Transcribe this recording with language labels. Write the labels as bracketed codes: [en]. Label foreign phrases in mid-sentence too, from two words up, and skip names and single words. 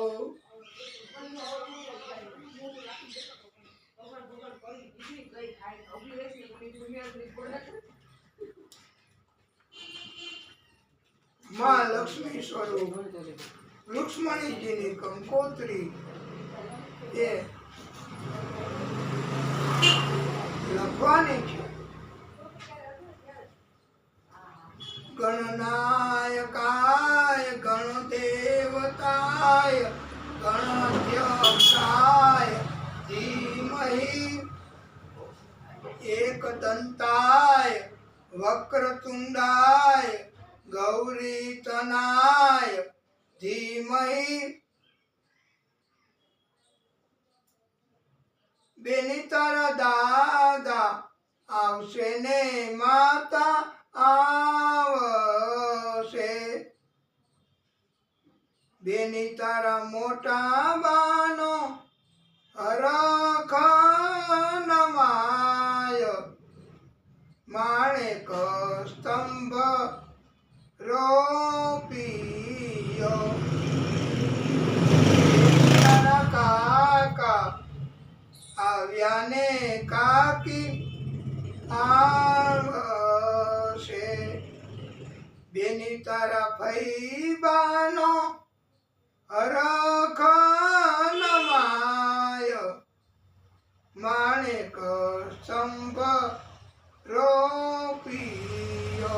[gu] માં લક્ષ્મી સ્વરૂપ રુક્ષ્મણીજીની કંકોત્રી એ લખવાની છે. [sa] ગણનાયકાય ગણદેવતાય ગણાધ્યક્ષાય ધીમહિ, एकदंताय वक्रतुंडाय गौरीतनाय धीमहि। [gu] બેની તારા દાદા આવશે ને માતા આવશે। બેની તારા મોટા બાનો હરખનમાય માણિક સ્તંભ રોપિયો। તારા કાકા આવ્યા ને કાકી આવશે। બેની તારા ફઈબાનો હરખનમાય માણેક સ્તંભ રોપિયો।